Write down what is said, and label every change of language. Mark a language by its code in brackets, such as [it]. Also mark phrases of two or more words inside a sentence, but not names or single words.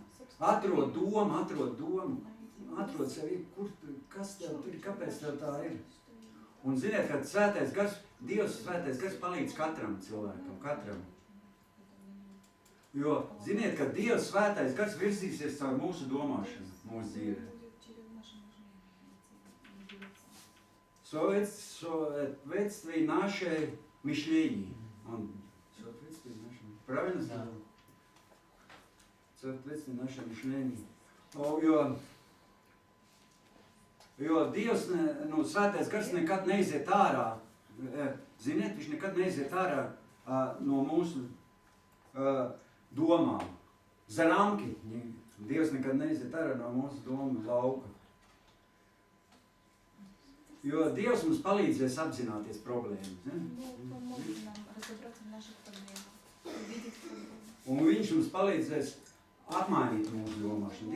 [lv] Atrod domu, atrod sevi, kas tev tur ir, kāpēc tev tā ir. Un ziniet, ka svētais gars, Dievs svētais gars palīdz katram cilvēkam, katram. Jo ziniet, ka Dievs svētais gars virzīsies caur mūsu domāšanu, mūsu dzīvē. [ru] Соответствие наше мышление. Соответствие наше. Правильно сказал? Соответствие наше мышление. [lv] Jo Dievs, svētais gars nekad neiziet ārā. Ziniet, viņš nekad neiziet ārā no mūsu domām. [ru] За рамки. [lv] Dievs nekad neiziet ārā no mūsu domu lauka. Jo Dievs mums palīdzēs apzināties problēmas. Un viņš mums palīdzēs apmainīt mūsu domāšanu.